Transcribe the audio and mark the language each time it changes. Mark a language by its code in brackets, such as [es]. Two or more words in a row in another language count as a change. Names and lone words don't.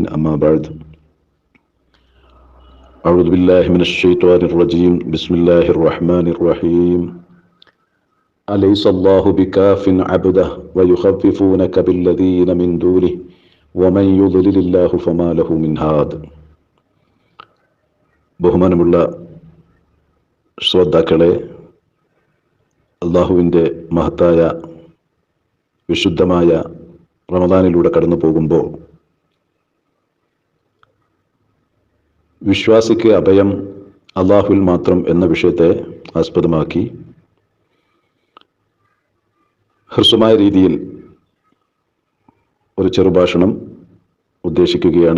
[ar] أما بعد، أعوذ بالله من الشيطان الرجيم. بسم الله الرحمن الرحيم. أليس الله بكاف عبده ويخففونك بالذين من دونه ومن يضلل الله فما له من هاد. [ml] ബഹുമാനമുള്ള ശ്രോതാക്കളെ, അള്ളാഹുവിൻ്റെ മഹത്തായ വിശുദ്ധമായ റമദാനിലൂടെ കടന്നു പോകുമ്പോൾ വിശ്വാസിക്ക് അഭയം അള്ളാഹുവിൽ മാത്രം എന്ന വിഷയത്തെ ആസ്പദമാക്കി ഹ്രസ്വമായ രീതിയിൽ ഒരു ചെറുഭാഷണം ഉദ്ദേശിക്കുകയാണ്.